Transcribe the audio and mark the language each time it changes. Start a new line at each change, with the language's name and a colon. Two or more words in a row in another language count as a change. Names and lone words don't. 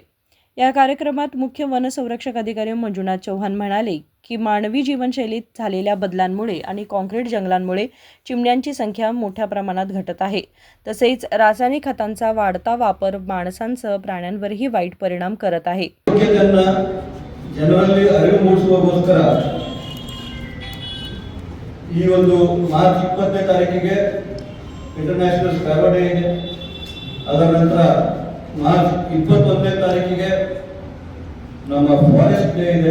Marathi: या कार्यक्रमात मुख्य वनसंरक्षक अधिकारी मंजुनाथ चव्हाण म्हणाले की मानवी जीवनशैलीत झालेल्या बदलांमुळे आणि काँक्रीट जंगलांमुळे चिमण्यांची संख्या मोठ्या प्रमाणात घटत आहे। तसेच रासायनिक खतांचा वाढता वापर माणसांसह प्राण्यांवरही वाईट परिणाम करत आहे।
Kannada: ಜನರಲ್ಲಿ ಅರಿವು ಮೂಡಿಸುವಗೋಸ್ಕರ ಈ ಒಂದು ಮಾರ್ಚ್ 20ನೇ ತಾರೀಕಿಗೆ
English: International Sparrow Day
Kannada: ಇದೆ। ಅದರ ನಂತರ ಮಾರ್ಚ್ 21ನೇ ತಾರೀಕಿಗೆ ನಮ್ಮ
English: forest day
Kannada: ಇದೆ।